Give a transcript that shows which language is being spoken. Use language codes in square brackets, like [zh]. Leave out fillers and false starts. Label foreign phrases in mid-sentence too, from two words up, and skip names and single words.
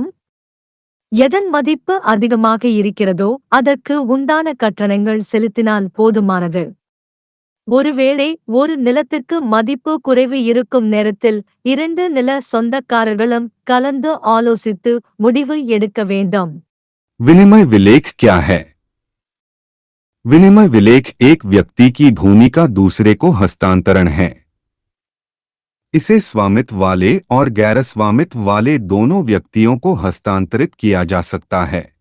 [ta] எதன் மதிப்பு அதிகமாக இருக்கிறதோ அதற்கு உண்டான கட்டணங்கள் செலுத்தினால் போதுமானது. ஒருவேளை ஒரு நிலத்திற்கு மதிப்பு குறைவு இருக்கும் நேரத்தில் 2 நில சொந்தக்காரர்களும் கலந்து ஆலோசித்து முடிவு எடுக்க வேண்டும். [hi] विनिमय विलेख क्या है? विनिमय विलेख एक व्यक्ति की भूमि का दूसरे को हस्तांतरण है। इसे स्वामित्व वाले और गैर स्वामित्व वाले दोनों व्यक्तियों को हस्तांतरित किया जा सकता है।